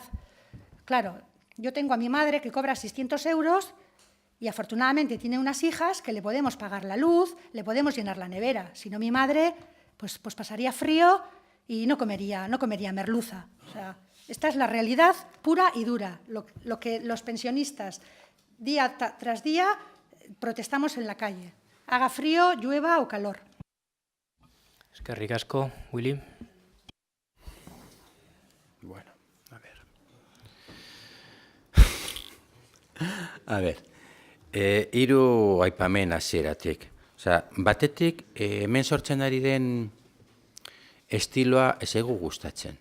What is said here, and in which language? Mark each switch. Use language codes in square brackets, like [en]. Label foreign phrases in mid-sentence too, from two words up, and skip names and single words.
[es] Claro, yo tengo a mi madre que cobra 600 euros y afortunadamente tiene unas hijas que le podemos pagar la luz, le podemos llenar la nevera. Si no, mi madre pues pasaría frío y no comería merluza. O sea, esta es la realidad pura y dura, lo que los pensionistas día tras día protestamos en la calle, haga frío, llueva o calor. [eu] Eskerrik asko, Willy. Bueno, a ver, hiru aipamen hasieratik. Osea, batetik, hemen sortzen ari den estiloa ez zaigu gustatzen.